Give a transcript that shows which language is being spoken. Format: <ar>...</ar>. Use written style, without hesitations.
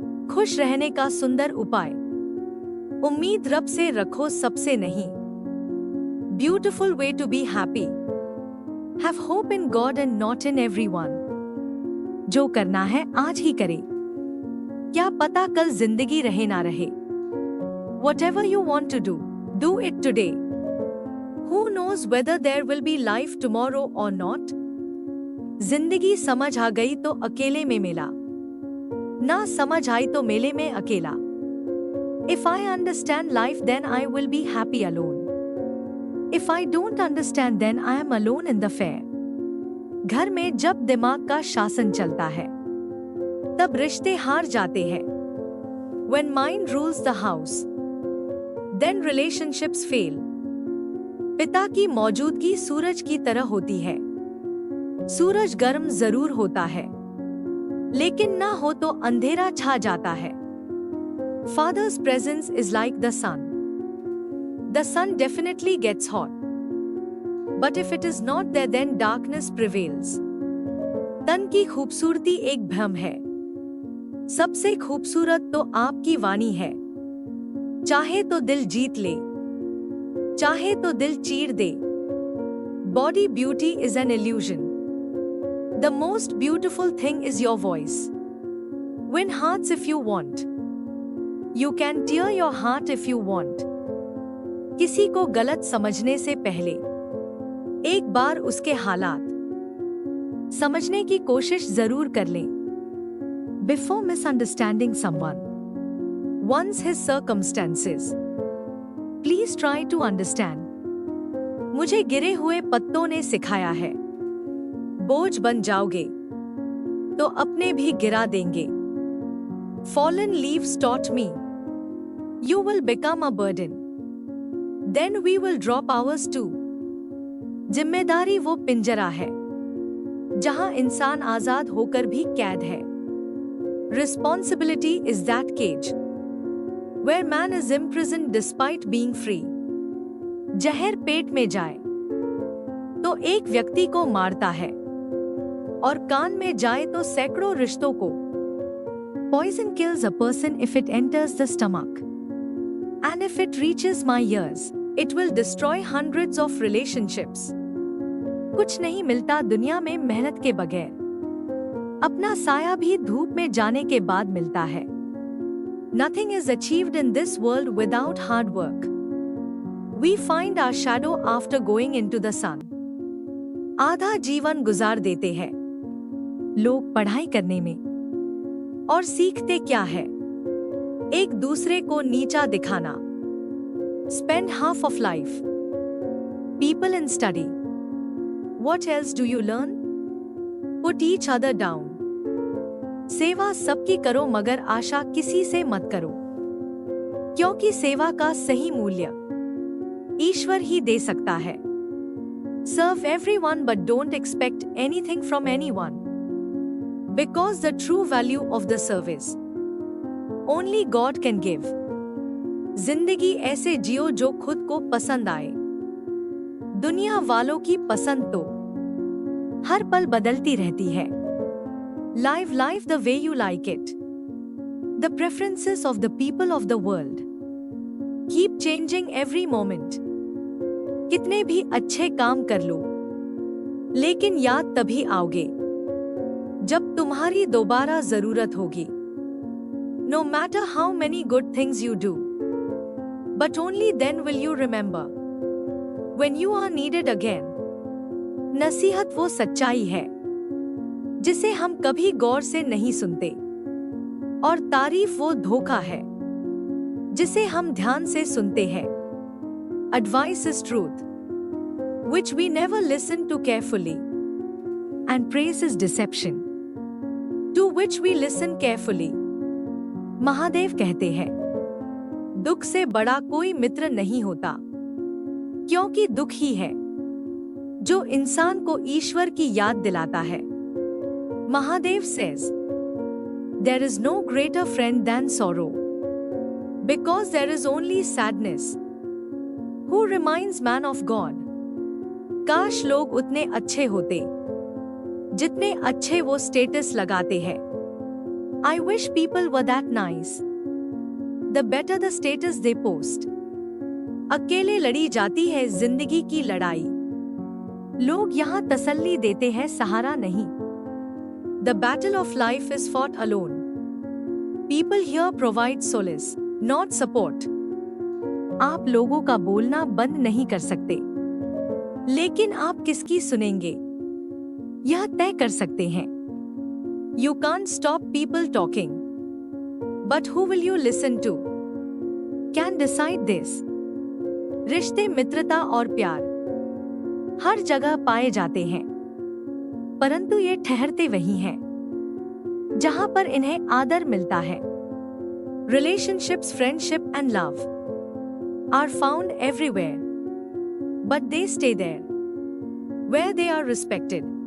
<hi>खुश रहने का सुंदर उपाय, उम्मीद रब से रखो, सबसे नहीं।</hi> <en>Beautiful way to be happy, have hope in God and not in everyone.</en> <hi>जो करना है आज ही करे, क्या पता कल जिंदगी रहे ना रहे।</hi> <en>Whatever you want to do, do it today. Who knows whether there will be life tomorrow or not?</en> <hi>जिंदगी समझ आ गई तो अकेले में मेला, ना समझ आई तो मेले में अकेला।</hi> <en>If I understand life then I will be happy alone. If I don't understand then I am alone in the fair.</en> <hi>घर में जब दिमाग का शासन चलता है तब रिश्ते हार जाते हैं।</hi> <en>When mind rules the house, then relationships fail.</en> <hi>पिता की मौजूदगी सूरज की तरह होती है। सूरज गर्म जरूर होता है, लेकिन ना हो तो अंधेरा छा जाता है।</hi> <en>Father's presence is like the sun. The sun definitely gets hot. But if it is not there then darkness prevails.</en> <hi>तन की खूबसूरती एक भ्रम है, सबसे खूबसूरत तो आपकी वाणी है। चाहे तो दिल जीत ले, चाहे तो दिल चीर दे।</hi> <en>Body beauty is an illusion. The most beautiful thing is your voice. Win hearts if you want. You can tear your heart if you want.</en> <hi>किसी को गलत समझने से पहले एक बार उसके हालात समझने की कोशिश जरूर कर लें।</hi> <en>Before misunderstanding someone, once his circumstances, please try to understand.</en> <hi>मुझे गिरे हुए पत्तों ने सिखाया है, बोझ बन जाओगे तो अपने भी गिरा देंगे।</hi> <en>Fallen leaves taught me, you will become a burden. Then we will drop ours too.</en> <hi>जिम्मेदारी वो पिंजरा है जहां इंसान आजाद होकर भी कैद है।</hi> <en>Responsibility is that cage where man is imprisoned despite being free.</en> <hi>जहर पेट में जाए तो एक व्यक्ति को मारता है, और कान में जाए तो सैकड़ों रिश्तों को।</hi> <en>Poison kills a person if it enters the stomach. And if it reaches my ears, it will destroy hundreds of relationships.</en> <hi>कुछ नहीं मिलता दुनिया में मेहनत के बगैर, अपना साया भी धूप में जाने के बाद मिलता है।</hi> <en>Nothing is achieved in this world without hard work. We find our shadow after going into the sun.</en> <hi>आधा जीवन गुजार देते हैं लोग पढ़ाई करने में, और सीखते क्या है? एक दूसरे को नीचा दिखाना।</hi> <en>Spend half of life people in study. What else do you learn? Put each other down.</en> <hi>सेवा सबकी करो मगर आशा किसी से मत करो, क्योंकि सेवा का सही मूल्य ईश्वर ही दे सकता है।</hi> <en>Serve everyone but don't expect anything from anyone. Because the true value of the service only God can give.</en> <hi>जिंदगी ऐसे जियो जो खुद को पसंद आए। दुनिया वालों की पसंद तो हर पल बदलती रहती है।</hi> <en>Live life the way you like it. The preferences of the people of the world keep changing every moment.</en> <hi>कितने भी अच्छे काम कर लो, लेकिन याद तभी आओगे जब तुम्हारी दोबारा जरूरत होगी।</hi> <en>No matter how many good things you do, but only then will you remember when you are needed again.</en> <hi>नसीहत वो सच्चाई है जिसे हम कभी गौर से नहीं सुनते, और तारीफ वो धोखा है जिसे हम ध्यान से सुनते हैं।</hi> <en>Advice is truth, which we never listen to carefully, and praise is deception, to which we listen carefully.</en> <hi>Mahadev कहते हैं, दुख से बड़ा कोई मित्र नहीं होता, क्योंकि दुख ही है जो इंसान को ईश्वर की याद दिलाता है।</hi> <en>Mahadev says, there is no greater friend than sorrow, because there is only sadness who reminds man of God.</en> <hi>काश लोग उतने अच्छे होते जितने अच्छे वो स्टेटस लगाते हैं।</hi> <en>I wish people were that nice. The better the status they post.</en> <hi>अकेले लड़ी जाती है जिंदगी की लड़ाई, लोग यहाँ तसल्ली देते हैं, सहारा नहीं।</hi> <en>The battle of life is fought alone. People here provide solace, not support.</en> <hi>आप लोगों का बोलना बंद नहीं कर सकते, लेकिन आप किसकी सुनेंगे यह तय कर सकते हैं।</hi> <en>You can't stop people talking, but who will you listen to? Can decide this.</en> <hi>रिश्ते, मित्रता और प्यार हर जगह पाए जाते हैं, परंतु ये ठहरते वहीं हैं जहां पर इन्हें आदर मिलता है।</hi> <en>Relationships, friendship and love are found everywhere, but they stay there where they are respected.</en>